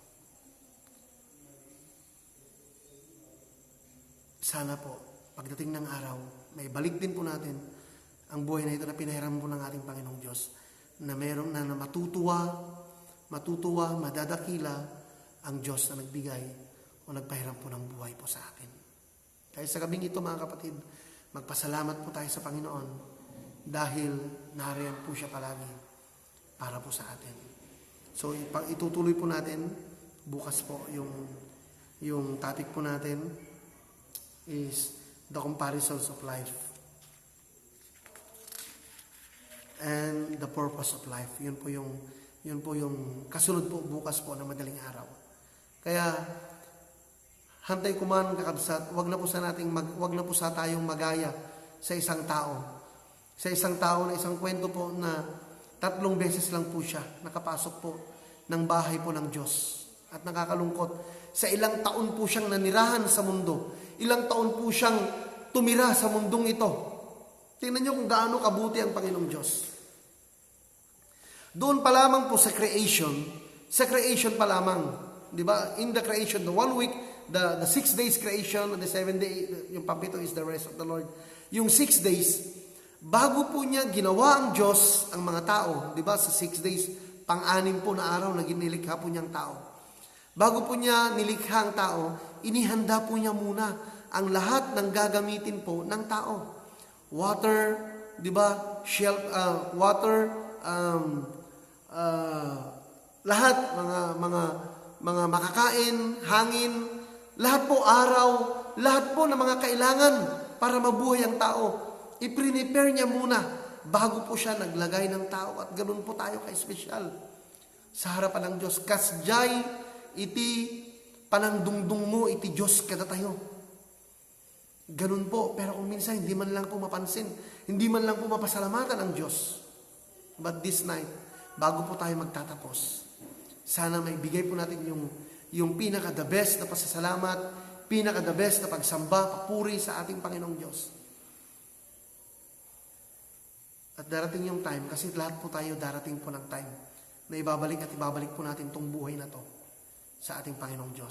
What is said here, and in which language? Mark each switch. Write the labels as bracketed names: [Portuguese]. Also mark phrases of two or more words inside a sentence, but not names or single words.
[Filipino] sana po, pagdating ng araw, may balik din po natin ang buhay na ito na pinahiram po ng ating Panginoong Diyos, na meron na matutuwa, madadakila ang Diyos na nagbigay o nagpahiram po ng buhay po sa atin. Kaya sa gabing ito, mga kapatid, magpasalamat po tayo sa Panginoon dahil nariyan po siya palagi para po sa atin. So itutuloy po natin bukas po yung topic po natin is [English] the comparisons of life and the purpose of life. [Filipino] Yun po yung kasunod po bukas po ng madaling araw. [Iloko] Kaya hantay kuman kakabsat, [Filipino] wag na po sa tayong magaya sa isang tao. Sa isang tao na isang kwento po na 3 beses lang po siya nakapasok po ng bahay po ng Diyos. At nakakalungkot, sa ilang taon po siyang nanirahan sa mundo. Ilang taon po siyang tumira sa mundong ito. Tingnan niyo kung gaano kabuti ang Panginoong Diyos. Doon pa lamang po sa creation pa lamang, di ba? [English] In the creation, the 1 week, the 6 days creation, and the 7 day, [Filipino] yung pampito [English] is the rest of the Lord. [Filipino] Yung 6 days, bago po niya ginawa ang Diyos ang mga tao, di ba? Sa 6 days, pang-anim po na araw na nilikha po niyang tao. Bago po niya nilikha ang tao, inihanda po niya muna ang lahat ng gagamitin po ng tao. Water, di ba? Water, lahat, mga makakain, hangin, lahat po araw, lahat po ng mga kailangan para mabuhay ang tao. I-prepare niya muna bago po siya naglagay ng tao, at ganoon po tayo ka-espesyal sa harapan ng Diyos. [Iloko] Kasjay iti panangdungdung mo iti Diyos kada tayo. [Filipino] Ganun po, pero kung minsan hindi man lang po mapansin, hindi man lang po mapasalamatan ang Diyos. [English] But this night, [Filipino] bago po tayo magtatapos, sana may bigay po natin yung pinaka- [English] the best [Filipino] na pasasalamat, pinaka- [English] the best [Filipino] na pagsamba, papuri sa ating Panginoong Diyos. At darating yung time, kasi lahat po tayo darating po ng time, na ibabalik po natin tong buhay na to sa ating Panginoong Diyos.